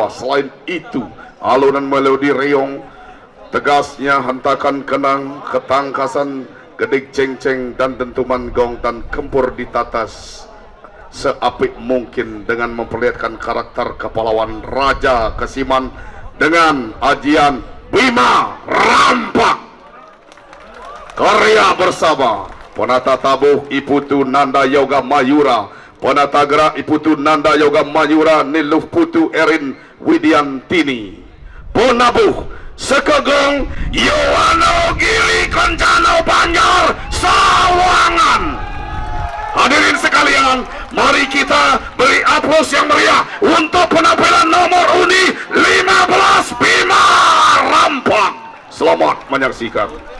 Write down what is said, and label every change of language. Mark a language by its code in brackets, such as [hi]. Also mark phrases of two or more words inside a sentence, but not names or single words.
[id] Selain itu, alunan melodi reong, tegasnya hentakan kenang, ketangkasan gedik ceng-ceng, dan dentuman gong dan kempur ditata seapik mungkin dengan memperlihatkan karakter kepahlawan Raja Kesiman dengan ajian Bima Rampak. Karya bersama penata tabuh Iputu Nanda Yoga Mayura, penata gerak Iputu Nanda Yoga Mayura Niluh Putu Erin Widiantini, penabuh Sekegeng Yohano Giri Kencana Banjar Sawangan. Hadirin sekalian, mari kita beri aplaus yang meriah untuk penampilan nomor undi 15 Bima Rampak. Selamat menyaksikan.